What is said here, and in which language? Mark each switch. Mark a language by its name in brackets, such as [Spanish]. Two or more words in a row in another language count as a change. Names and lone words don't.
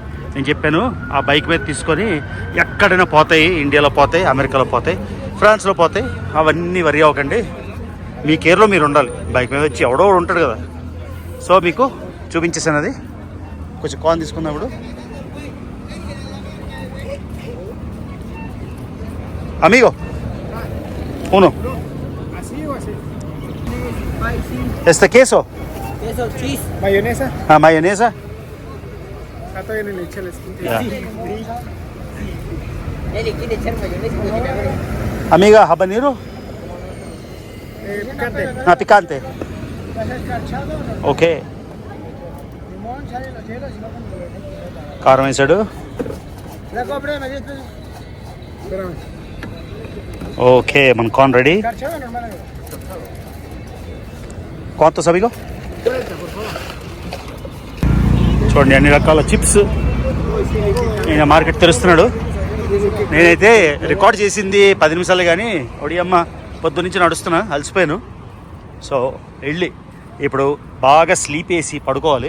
[Telugu] నేను చెప్పాను ఆ బైక్ మీద తీసుకొని ఎక్కడైనా పోతాయి, ఇండియాలో పోతాయి, అమెరికాలో పోతాయి, ఫ్రాన్స్లో పోతాయి, అవన్నీ వరి అవ్వకండి, మీ కేర్లో మీరు ఉండాలి. బైక్ మీద వచ్చి ఎవడో ఉంటాడు కదా. సో మీకు చూపించేసాను అది. కొంచెం కాన్ తీసుకున్నప్పుడు [Spanish] amigo uno. ¿Así o así? Queso. Queso, cheese. ¿Mayonesa? Mayonesa. Ah, todavía no le eché la esquina. Yeah. Nelly, ¿quiere echar mayonesa? Amiga, habanero. Picante. Picante. ¿Vas a escarchado o no? Okay. Limón, sale los hielos y no con [Telugu] కారం వేసాడు. [Spanish] La compré, me diste. Espérame. [Telugu] ఓకే మన కార్న్ రెడీ. [Spanish] ¿Escarchado o normal? ¿Cuántos amigos? 30, por favor. [Telugu] చూడండి అన్ని రకాల చిప్స్. నేను మార్కెట్ తెరుస్తున్నాడు. నేనైతే రికార్డ్ చేసింది 10 నిమిషాలే కానీ ఒడియమ్మ పొద్దు నుంచి నడుస్తున్నా అలసిపోయాను. సో వెళ్ళి ఇప్పుడు బాగా స్లీప్ వేసి పడుకోవాలి.